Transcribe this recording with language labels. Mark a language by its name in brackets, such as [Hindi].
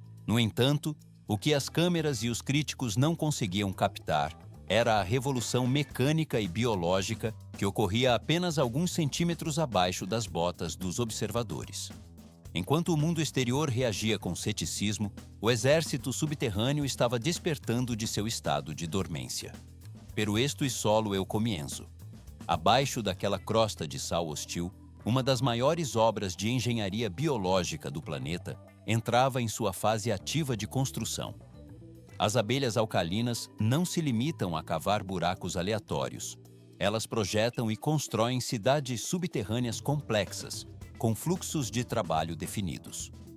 [Portuguese] No entanto, o que as câmeras e os críticos não conseguiam captar era a revolução mecânica e biológica que ocorria apenas alguns centímetros abaixo das botas dos observadores. Enquanto o mundo exterior reagia com ceticismo, o exército subterrâneo estava despertando de seu estado de dormência. [Spanish] Pero esto es solo el comienzo. [Portuguese] Abaixo daquela crosta de sal hostil, uma das maiores obras de engenharia biológica do planeta entrava em sua fase ativa de construção. As abelhas alcalinas não se limitam a cavar buracos aleatórios. Elas projetam e constroem cidades subterrâneas complexas, com fluxos de trabalho definidos.